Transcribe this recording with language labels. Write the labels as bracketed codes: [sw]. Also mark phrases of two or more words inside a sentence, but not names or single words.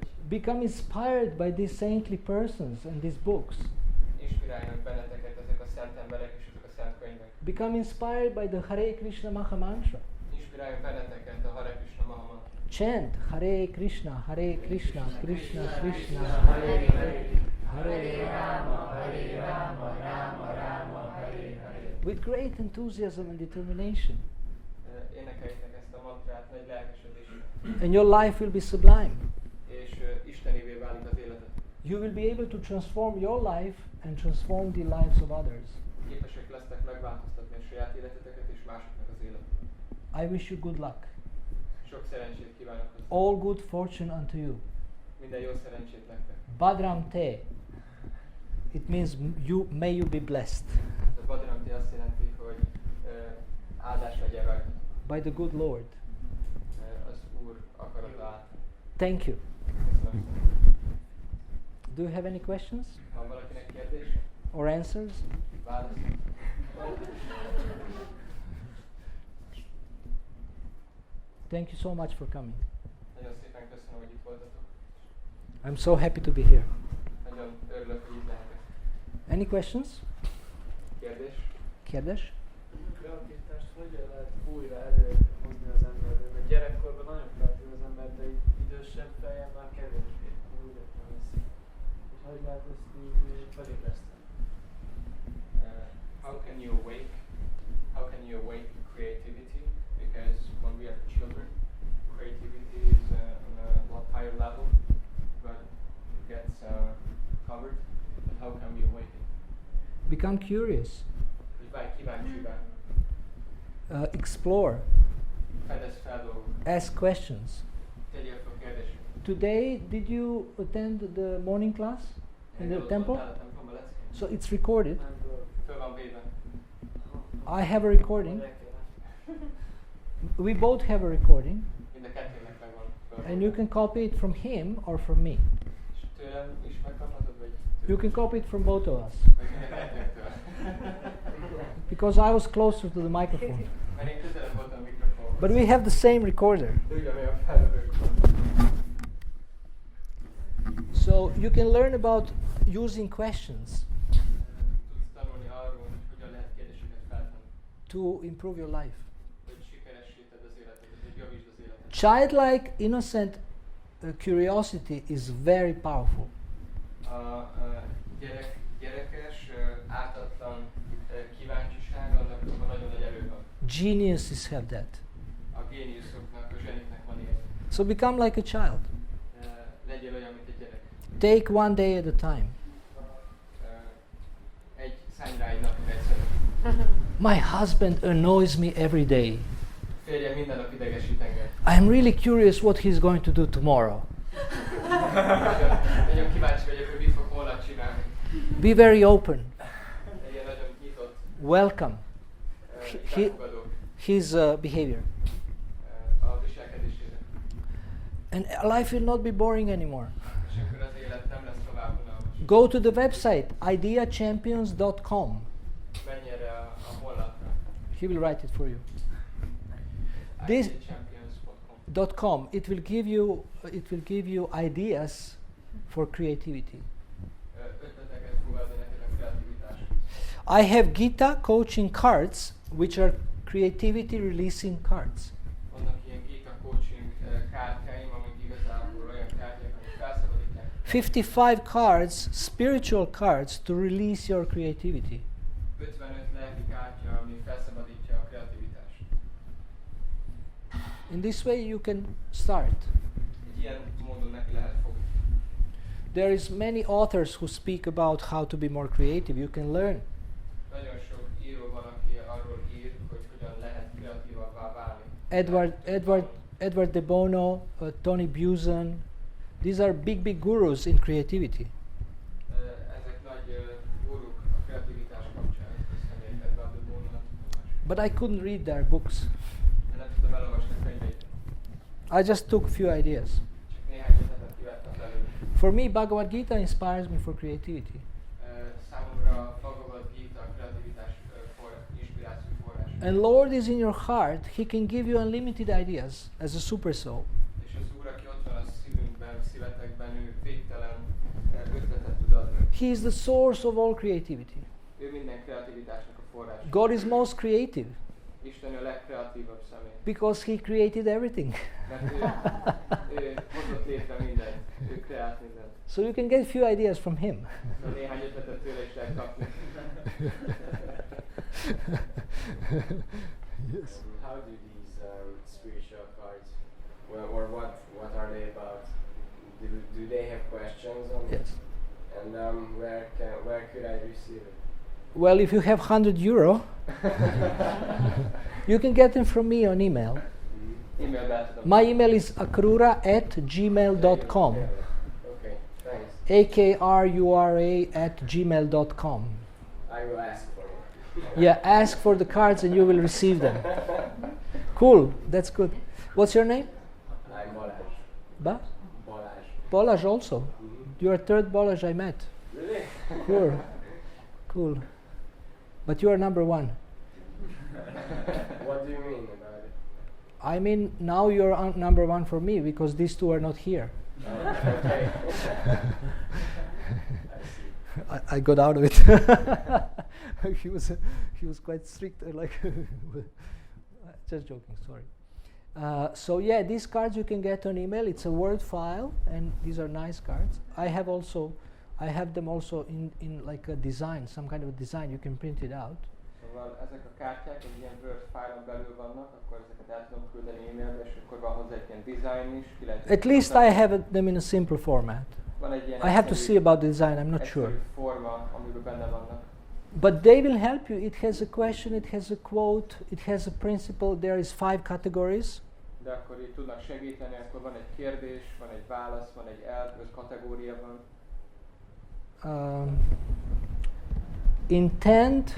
[en] Become inspired by these saintly persons and these books. [hu] inspiráljanak benneteket ezek a szent emberek és ezek a szent könyvek. [en] Become inspired by the Hare Krishna Maha Mantra. [hu] Inspiráljon benneteket a Hare Krishna Maha Mantra. [en] Chant Hare Krishna, Krishna Krishna, Hare Hare, Hare Rama, Rama Rama, Hare Hare. With great enthusiasm and determination. [hu] Énekeljétek ezt a mantrát nagy lelkesedéssel. [en] And your life will be sublime. [hu] És istenivé válik az életed. [en] You will be able to transform your life and transform the lives of others. [hu] Képesek lesznek megváltoztatni a saját életeteket és másoknak az életet. [en] I wish you good luck. [hu] Sok szerencsét kívánok hozzá. [en] All good fortune unto you. [hu] Minden jó szerencsét nektek. [sa] Badram te. [en] It means may you be blessed [hu] Ez a Badranti azt jelenti, hogy áldás legyen rajta. [en] by the good Lord. [hu] Az Úr akarata által. [en] Thank you. [hu] Köszönöm. [en] Do you have any questions [hu] Van valakinek kérdése? [en] or answers? [hu] Válasz? [en] Thank you so much for coming. [hu] Nagyon szépen köszönöm, hogy itt voltatok. [en] I'm so happy to be here. [hu] Nagyon örülök, hogy itt lehetek. [en] Any questions? [hu] Kérdés? Kérdés? Kreativitást hogyan lehet újra előhozni az emberben? Mert gyerekkorban nagyon kreatív az ember, de így idősebb fejjel már kevésbé. Úgy értem ezt. És hogy lehet ezt így felébreszteni? [en] How can you awake creativity? Because when we are children, creativity is on a lot higher level, but it gets covered. But how can we Become curious. [hu] hogy válj kíváncsivá, [en] Explore. [hu] fedezz fel dolgokat, [en] Ask questions. [hu] tegyél fel kérdéseket. [en] Today, did you attend the morning class in the temple? [hu] Voltál a templomba, Leckén? [en] So it's recorded. [hu] Nem tudok. Föl van véve. [en] I have a recording. We both have a recording. [hu] Mind a kettőnek megvan fölvéve. [en] And you can copy it from him or from me. [hu] És tőlem is megkaphatod, vagy [en] You can copy it from both of us. [hu] vagy mind a kettőtől. [en] Because I was closer to the microphone. [hu] Mert én közelebb voltam a mikrofonhoz. [en] But we have the same recorder. [hu] De ugyanolyan felvevők van. [en] So you can learn about using questions [hu] Tudsz tanulni arról, hogy hogyan lehet kérdéseket feltenni. [en] to improve your life. [hu] Hogy sikeressé tedd az életedet, hogy javítsd az életedet. [en] Childlike, innocent curiosity is very powerful. [hu] A gyerekes, ártatlan kíváncsiság, annak nagyon nagy erő van. [en] Geniuses have that. [hu] A géniuszoknak, a zseniknek van ilyen. [en] So become like a child. [hu] Legyél olyan, mint egy gyerek. [en] Take one day at a time. [hu] Szállj rá egy napot egyszerűen. [en] My husband annoys me every day. [hu] Férjem minden nap idegesít engem. [en] I'm really curious what he's going to do tomorrow. [hu] Nagyon kíváncsi vagyok, hogy mit fog holnap csinálni. [en] Be very open. [hu] Legyen nagyon nyitott, [en] Welcome [hu] befogadó [en] his behavior. [hu] a viselkedésére. [en] And life will not be boring anymore. [hu] És akkor az élet nem lesz tovább unalmas. [en] Go to the website ideachampions.com. [hu] Menj erre a honlapra. [en] He will write it for you. This ideachampions.com. .com. It will give you ideas for creativity. [hu] Ötleteket fog adni neked a kreativitásra. [en] I have Gita coaching cards, which are creativity releasing cards. [hu] Vannak ilyen Gita coaching kártyáim, amik igazából olyan kártyák, amik felszabadítják. [en] 55 cards, spiritual cards, to release your creativity. [hu] 55 lelki kártya, ami felszabadítja a kreativitást. [en] In this way you can start. [hu] Egy ilyen módon neki lehet fogni. [en] There is many authors who speak about how to be more creative. You can learn. [hu] Nagyon sok író van, aki arról ír, hogy hogyan lehet kreatívabbá válni. [en] Edward de Bono, Tony Buzan. These are big gurus in creativity. [hu] Ezek nagy guruk a kreativitás kapcsán. Köszönjük Edward de Bono-nak. [en] But I couldn't read their books. [hu] Nem tudtam elolvasni a könyveit. [en] I just took a few ideas. [hu] Csak néhány ötletet kivettem belőle. [en] For me, Bhagavad Gita inspires me for creativity. [hu] Számomra Bhagavad Gita a kreativitás inspiráció forrás. [en] And Lord is in your heart. He can give you unlimited ideas as a super soul. [hu] És az Úr, aki ott van a szívünkben, szívetekben, ő végtelen ötletet tud adni. [en] He is the source of all creativity. [hu] Ő minden kreativitásnak a forrás. [en] God is most creative [hu] Isten a legkreatívabb személy. [en] because He created everything. [hu] Mert ő hozott létre mindent, ő kreált mindent. [en] So you can get a few ideas from Him. [hu] Szóval néhány ötletet tőle is lehet kapni. [en] Yes. How do these spiritual cards, or what are they about? Do they have questions on it? Yes. And where could I receive it? Well, if you have €100, you can get them from me on email. [hu] E-mailbe el tudom. [en] My email is akrura@gmail.com. Okay, thanks. akrura@gmail.com. I will ask for it. Yeah, ask for the cards and you will receive them. Cool, that's good. What's your name? I'm Balázs. Ba? Balázs. Balázs also. Mm-hmm. You are third Balázs I met. Really? Cool. Cool. But you are number one. What do you mean about it? I mean, now you're number one for me because these two are not here. Okay. I got out of it. he was quite strict. Just joking. Sorry. So yeah, these cards you can get on email. It's a Word file, and these are nice cards. I have them also in like a design, some kind of a design. You can print it out. [hu] Szóval ezek a kártyák egy ilyen Word file-on belül vannak, akkor ezeket el tudom küldeni e-mailbe, és akkor van hozzá egy ilyen design is. Ki lehet [en] At least I have them in a simple format. [hu] Van egy ilyen [en] I have to see about the design. I'm not sure. [hu] forma, amiben benne vannak. [en] But they will help you. It has a question, it has a quote, it has a principle. There is 5 categories. [hu] De akkor így tudnak segíteni, akkor van egy kérdés, van egy válasz, van egy kategória van. [en] Intent,